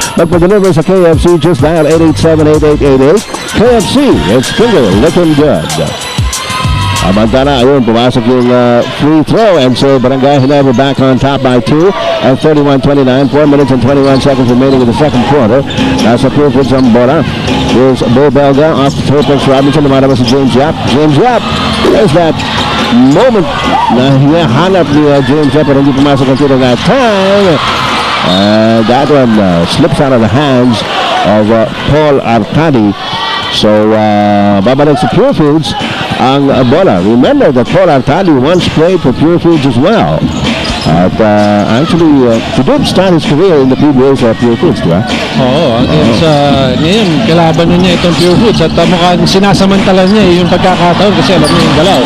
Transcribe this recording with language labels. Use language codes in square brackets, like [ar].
[tl] Magpa-deliver sa KFC, [en] just dial [tl] 887-8888. KFC, [en] it's finger looking good. [tl] Samantala, ayun, pumasok yung free throw. [en] And so Barangay Ginebra back on top by 2 at 31-29. 4 minutes and 21 seconds remaining in the second quarter. [tl] Nasa Purefoods ang bola. [en] Here's Bo Belga off the Topex Robinson. [tl] Lumalabas si James Yap. James Yap, [en] there's that moment [tl] na hinahanap ni James Yap pero hindi pumasok ang tiro [en] that time. That one slips out of the hands of Paul Arcadi. [tl] So, babalik sa Purefoods ang bola. [en] Remember that Paul Arcadi once played for Purefoods as well. At actually, he did start his career in the PBA sa Purefoods, di ba? [tl] Oo, ngayon, kalaban niya itong Purefoods at mukhang sinasamantala niya yung pagkakataon kasi alam niya yung galaw.